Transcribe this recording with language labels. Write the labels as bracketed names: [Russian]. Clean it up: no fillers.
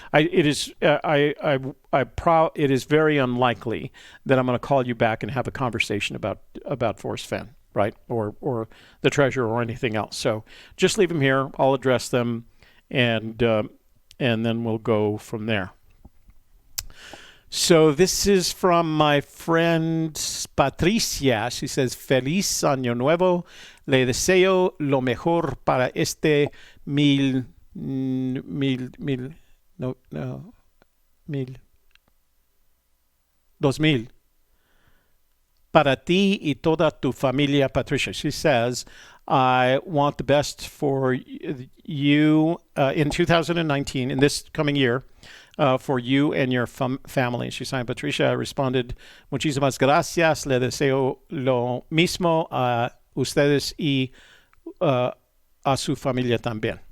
[English] It is very unlikely that I'm going to call you back and have a conversation about Forrest Fenn, right? Or the treasure or anything else. So just leave them here. I'll address them and then we'll go from there. So this is from my friend Patricia. She says, [Spanish] Feliz Año Nuevo. Le deseo lo mejor para este mil 2000. Para ti y toda tu familia, Patricia. [English] She says, I want the best for you in 2019, in this coming year, for you and your family. She signed Patricia. I responded, [Spanish] muchísimas gracias. Le deseo lo mismo a ustedes y a su familia también.